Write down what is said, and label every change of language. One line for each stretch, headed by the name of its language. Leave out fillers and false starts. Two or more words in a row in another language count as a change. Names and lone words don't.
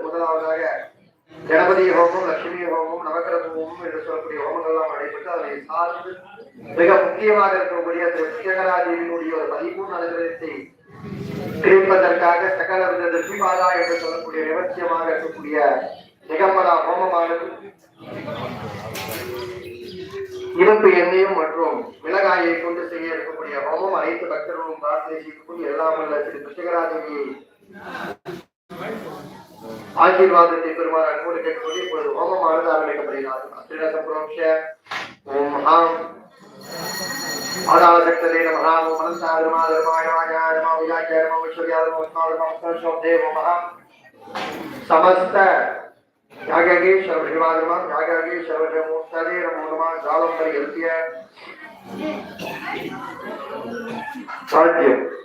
Tamil: முதலாவதாக கணபதி ஹோமம், லட்சுமி ஹோமம், நவக்கிரக ஹோமம் என்று சொல்லக்கூடிய ஹோமங்கள்லாம் நடைபெற்று அதை சார்ந்து மிக முக்கியமாக இருக்கக்கூடிய திருஷ்டகராதேவியினுடைய ஒரு பரிபூர்ண அனுகிரகத்தை கிடைப்பதற்காக சகல வித திருஷ்டிபாலா என்று சொல்லக்கூடிய நிவர்த்தியமாக இருக்கக்கூடிய நிகம்பலா ஹோமமானது இனிப்பு எண்ணெயும் மற்றும் மிளகாயை கொண்டு செய்ய இருக்கக்கூடிய ஹோமம். அனைத்து பக்தர்களும் பிரார்த்தனை செய்யக்கூடிய எல்லாம் உள்ள திரு திருஷ்டகராதேவியை ஆசீர்வாதத்தை பெறுமாறு அன்போடு கேட்டுக்கொண்டு இப்பொழுது ஹோமமானது ஆரம்பிக்கப்படுகிறது.
Sanskrit: ओम् महाम् आदाशक्तदे नमः ओम अनंताधर्माधर्माय नमः नमः विराजाय नमः ऐश्वर्याय नमः उत्तमाय नमः समस्त यागगे सर्वशिवाय नमः यागगे सर्वशमोत्तरे नमो नमः जालं परिहृत्य साध्यम्